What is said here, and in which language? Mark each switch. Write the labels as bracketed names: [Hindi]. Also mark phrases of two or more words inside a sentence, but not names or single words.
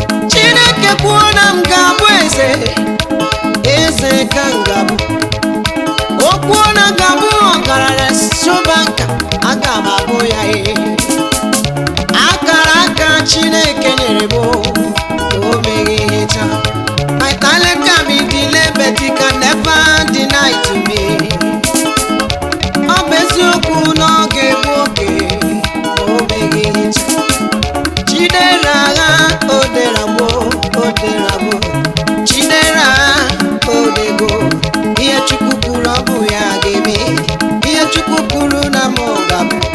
[Igbo] Chineke kwuo na m ga-abụ eze. Eze ka m ga-abụ. Okwu ọ na-aga bụ ọgaranya Sobanka, aga m abụ ya, ee. Akara aka Chineke nyere m, o meghị ihe taa. [English] My talent can be delayed, but it can never deny to me. [Igbo] Ọ bụ eziokwu na ọ ga-egbu oge. o meghị nhicha. Chinere agha, o dere agbo, o dere agbo. Chinere agha, o dego. Ihe Chukwu kwuru, ọ bụ ya ga-eme. Ihe Chukwu kwuru na mụ ga-abụ.